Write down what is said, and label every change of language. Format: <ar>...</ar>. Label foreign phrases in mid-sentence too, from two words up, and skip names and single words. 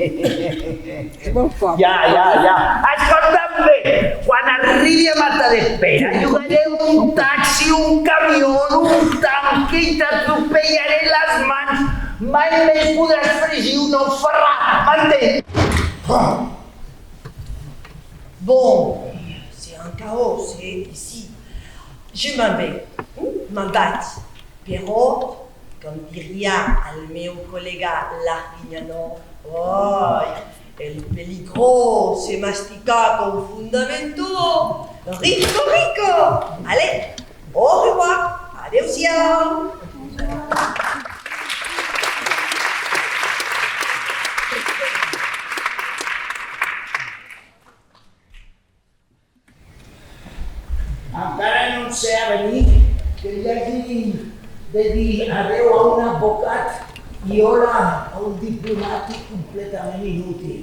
<ca>Ja. Escolta'm bé, quan arribi a Matadepera llogaré un taxi, un camió, un tanque i t'atropellaré les mans. Mai més podràs fregir un ou ferrat, m'entens?</ca> <fr>Bon, c'est un chaos, c'est ici. Je m'en vais,</fr> <ca>però, com diria el meu col·lega Larguignano,</ca> <es>el peligro se mastica con fundamento. Rico!</es> <fr>Allez, au revoir,</fr> <ca>adeu-siau. Encara no sé a venir que li hagi de dir adeu a un advocat i hola a un diplomàtic completament inútil.</ca>